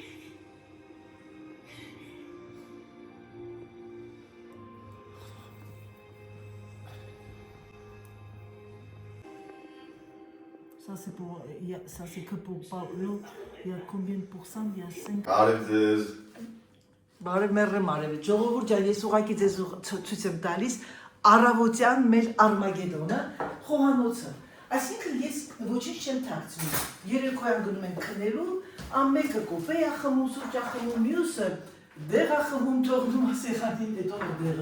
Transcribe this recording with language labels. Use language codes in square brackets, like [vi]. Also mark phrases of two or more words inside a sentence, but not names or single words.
[fr] Ça c'est que pour Paolo. Il y a combien de pourcents? Il y a 5. [hy] Բարև մեռեմ արևը։ Ժողովուրդ ջան, ես ուղղակի ձեզ ցույց եմ տալիս առավոտյան մեր Արմագեդոնը, խոհանոցը։ Այսինքն ես ոչինչ չեմ թաքցնում։ Երեկոյան գնում ենք քնելու, ամենը կոֆե է խմում, սուրճ է խմում, մյուսը դեղ է խմում, թողնում է սեղանին, հետո դեղը։